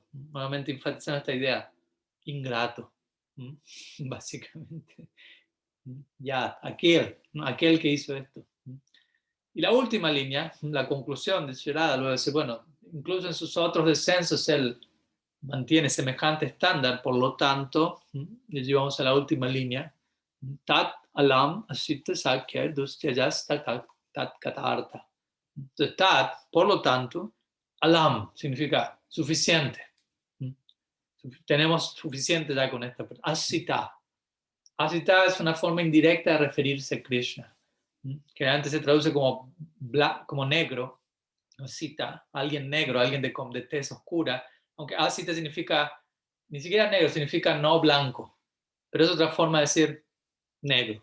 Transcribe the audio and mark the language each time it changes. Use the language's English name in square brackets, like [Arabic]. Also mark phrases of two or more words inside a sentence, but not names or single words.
[Spanish] Nuevamente enfatizando esta idea, ingrato, básicamente. Ya, aquel que hizo esto. Y la última línea, la conclusión de Sri Radha, luego dice, bueno, incluso en sus otros descensos él mantiene semejante estándar, por lo tanto, y llevamos a la última línea, [Sanskrit] tat alam asita sakya dustyayas tat katarta. [Spanish] Entonces, tat, por lo tanto, alam significa suficiente. Tenemos suficiente ya con esta persona. Asita. Asita es una forma indirecta de referirse a Krishna, que antes se traduce como, como negro, Asita, alguien negro, alguien de tez oscura, aunque Asita significa, ni siquiera negro, significa no blanco, pero es otra forma de decir negro.